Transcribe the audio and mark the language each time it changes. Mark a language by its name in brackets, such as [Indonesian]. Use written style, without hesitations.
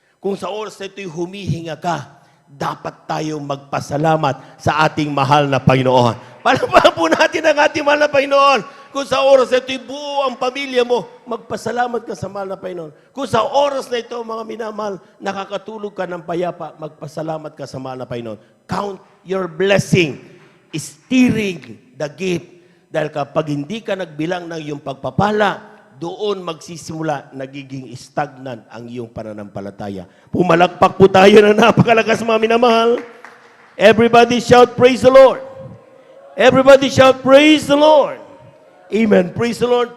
[Filipino] Kung sa oras na ito'y humihinga ka, dapat tayong magpasalamat sa ating mahal na Panginoon. Palapakan po natin ang ating mahal na Panginoon. Kung sa oras na ito'y buo ang pamilya mo, magpasalamat ka sa mahal na Panginoon. Kung sa oras na ito, mga minamahal, nakakatulog ka ng payapa, magpasalamat ka sa mahal na Panginoon. [English] Count your blessing, steering the gift. [Filipino] Dahil kapag hindi ka nagbilang ng iyong pagpapala, doon magsisimula, nagiging stagnant ang iyong pananampalataya. Pumalakpak po tayo na napakalakas, mga minamahal. [English] Everybody shout, praise the Lord. Everybody shout, praise the Lord. Amen. Praise the Lord.